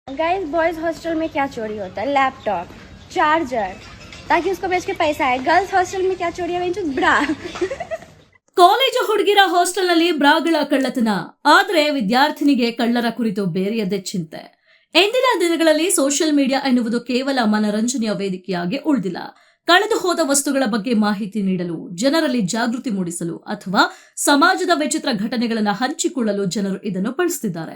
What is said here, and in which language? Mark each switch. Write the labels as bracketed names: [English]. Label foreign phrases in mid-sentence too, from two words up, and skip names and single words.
[English] guys boys hostel [Hindi] में क्या चोरी होता है? लैपटॉप, चार्जर, ताकि उसको बेच के पैसा है। [English] girls hostel [Hindi] में क्या चोरी है? ब्रा। [Kannada] ಕಾಲೇಜು ಹುಡುಗಿರ ಹಾಸ್ಟೆಲ್ನಲ್ಲಿ ಬ್ರಾಗಳ ಕಳ್ಳತನ ಆದ್ರೆ ವಿದ್ಯಾರ್ಥಿನಿಗೆ ಕಳ್ಳರ ಕುರಿತು ಬೇರೆಯದೇ ಚಿಂತೆ. ಎಂದಿನ ದಿನಗಳಲ್ಲಿ [English] social media [Kannada] ಎನ್ನುವುದು ಕೇವಲ ಮನರಂಜನೆಯ ವೇದಿಕೆಯಾಗಿ ಉಳಿದಿಲ್ಲ. ಕಳೆದು ಹೋದ ವಸ್ತುಗಳ ಬಗ್ಗೆ ಮಾಹಿತಿ ನೀಡಲು, ಜನರಲ್ಲಿ ಜಾಗೃತಿ ಮೂಡಿಸಲು ಅಥವಾ ಸಮಾಜದ ವಿಚಿತ್ರ ಘಟನೆಗಳನ್ನು ಹಂಚಿಕೊಳ್ಳಲು ಜನರು ಇದನ್ನು ಬಳಸುತ್ತಿದ್ದಾರೆ.